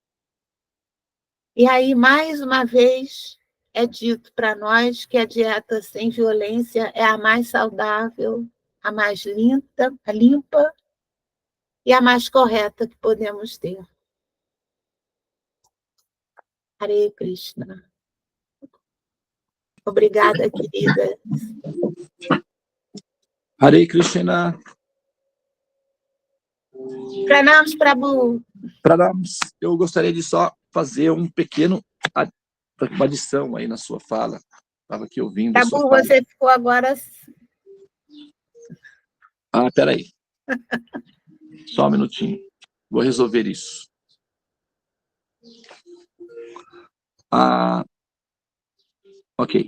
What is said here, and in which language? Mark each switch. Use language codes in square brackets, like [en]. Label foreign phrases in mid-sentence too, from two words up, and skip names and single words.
[pt] E aí, mais uma vez, é dito para nós que a dieta sem violência é a mais saudável, a mais limpa e a mais correta que podemos ter. [sa] हरे कृष्ण. [pt] Obrigada, querida. [sa] हरे कृष्ण. [pt] Pranams, Prabhu. Pranams. Eu gostaria de só fazer uma adição aí na sua fala. Estava aqui ouvindo a sua Prabhu, fala. você ficou agora... Peraí. Só um minutinho. Vou resolver isso. Ok.